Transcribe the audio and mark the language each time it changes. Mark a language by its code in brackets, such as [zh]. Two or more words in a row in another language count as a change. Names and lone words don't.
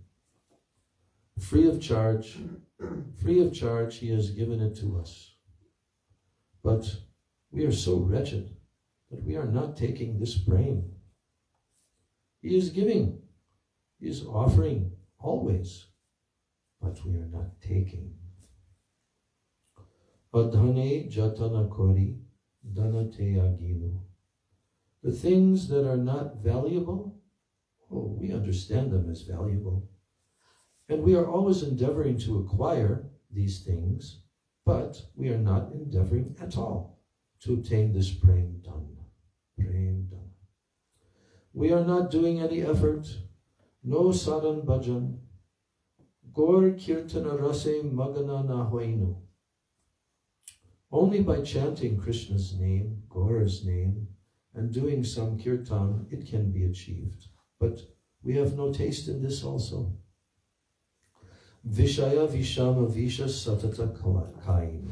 [en] Free of charge, he has given it to us. But we are so wretched that we are not taking this brain. He is giving, he is offering always, but we are not taking. [bn] অধনে যতন করি ধনতে আগিনু. [en] The things that are not valuable, we understand them as valuable. And we are always endeavoring to acquire these things, but we are not endeavoring at all to obtain this [bn] প্রেম ধন. প্রেম ধন. [en] We are not doing any effort, no [bn] সাধন ভজন, গৌর কীর্তন রসে মগন নহিনু. [en] Only by chanting Krishna's name, Gaura's name, and doing some kirtan, it can be achieved. But we have no taste in this also. [bn] বিষয় বিষম বিষ সতত কাইনু.